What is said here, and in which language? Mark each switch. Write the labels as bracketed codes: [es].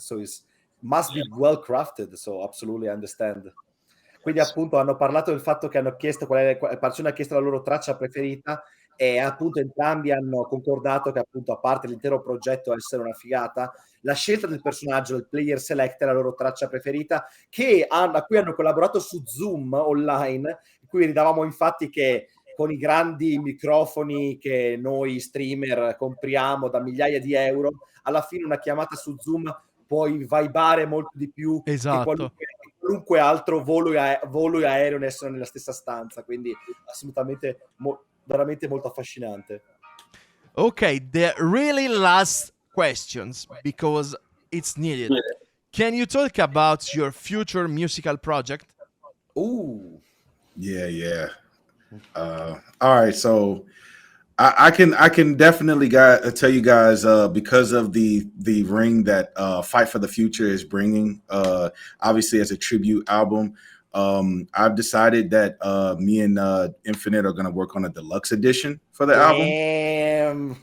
[en] So it must be well crafted. So absolutely understand. [it] Quindi appunto hanno parlato del fatto che hanno chiesto Parcione ha chiesto la loro traccia preferita, e appunto entrambi hanno concordato che appunto, a parte l'intero progetto essere una figata, la scelta del personaggio, del player select, è la loro traccia preferita, a cui hanno collaborato su Zoom online, in cui ridavamo infatti che con i grandi microfoni che noi streamer compriamo da migliaia di euro, alla fine una chiamata su Zoom puoi vibare molto di più che qualunque altro volo aereo essere nella stessa stanza, quindi assolutamente veramente molto affascinante. [en] Okay, the really last questions, because it's needed. Can you talk about your future musical project? Ooh. Yeah. All right, so I can definitely tell you guys, because of the ring that Fight for the Future is bringing, obviously as a tribute album, I've decided that me and Infinite are going to work on a deluxe edition for the album.